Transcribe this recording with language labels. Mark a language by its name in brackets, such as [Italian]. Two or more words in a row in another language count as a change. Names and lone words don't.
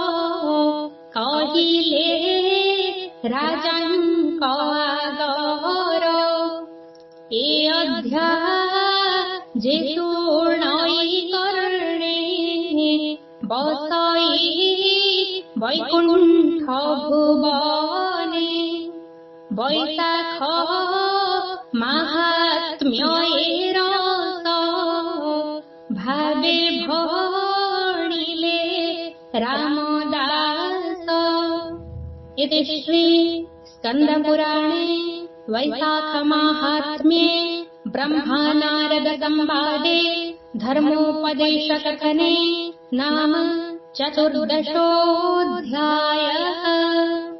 [Odia] କହିଲେ ରାଜଙ୍କ ଆଗର ଏ ଅଧ୍ୟା ଯେ ଶୁଣଇ କର୍ଣ୍ଣେ ବସଇ ବୈକୁଣ୍ଠ ଭୁବନେ ବୈଶାଖ ମାହାତ୍ମ୍ୟ ରସ ଭାବେ ଭଣିଲେ ରାମଦାସ [Sanskrit] इति श्री स्कंद पुराणे वैशाख माहात्म्ये ब्रह्मा नारद संवादे धर्मोपदेश कथने नाम चतुर्दशोऽध्यायः।